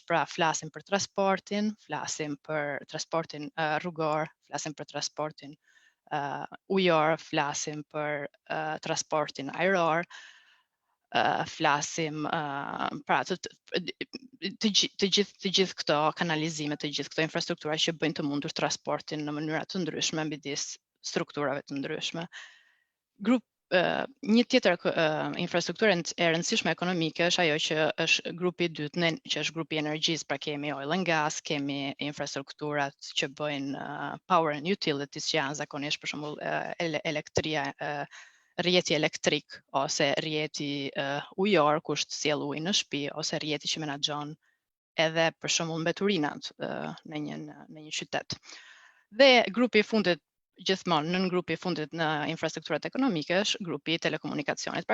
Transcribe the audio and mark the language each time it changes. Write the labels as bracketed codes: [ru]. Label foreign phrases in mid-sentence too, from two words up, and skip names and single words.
[sq] Pra, flasim për transportin, flasim për transportin rrugor, flasim për transportin ujor, flasim për transportin ajror, flasim pra të gjithë këto kanalizime, të gjithë këto infrastruktura që bëjnë të mundur transportin në mënyra të ndryshme midis strukturave të ndryshme. Një tjetër infrastrukturë e rëndësishme ekonomike është ajo që është grupi i dytë, që është grupi i energjisë, pra kemi [en] oil and gas, [sq] kemi infrastrukturat që bëjnë [en] power and utilities, [sq] që janë zakonisht për shembull elektria, rrjeti elektrik ose rrjeti ujor, kush sjell ujë në shtëpi, ose rrjeti që menaxhon edhe për shembull mbeturinat në një qytet. Dhe grupi i fundit, gjithmonë nën grupi i fundit në infrastrukturat ekonomike është grupi i telekomunikacionit.